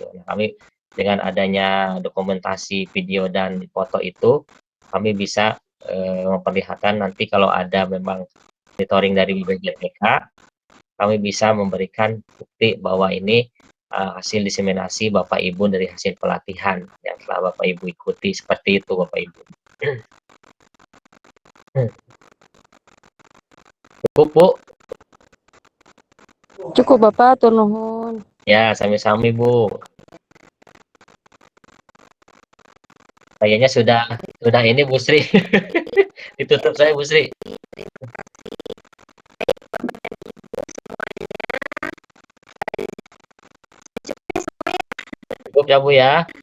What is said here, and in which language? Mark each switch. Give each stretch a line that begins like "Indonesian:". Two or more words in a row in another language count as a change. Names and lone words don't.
Indonesian: Nah, kami dengan adanya dokumentasi video dan foto itu, kami bisa memperlihatkan nanti kalau ada memang monitoring dari BPGTK, kami bisa memberikan bukti bahwa ini hasil diseminasi Bapak Ibu dari hasil pelatihan yang telah Bapak Ibu ikuti, seperti itu Bapak Ibu. Cukup Bu? Cukup Bapak,
Sundanese: atur nuhun. Ya, sami-sami Bu.
Indonesian: Kayaknya sudah ini Bu Sri. Ditutup saya Bu Sri. Cukup ya Bu ya.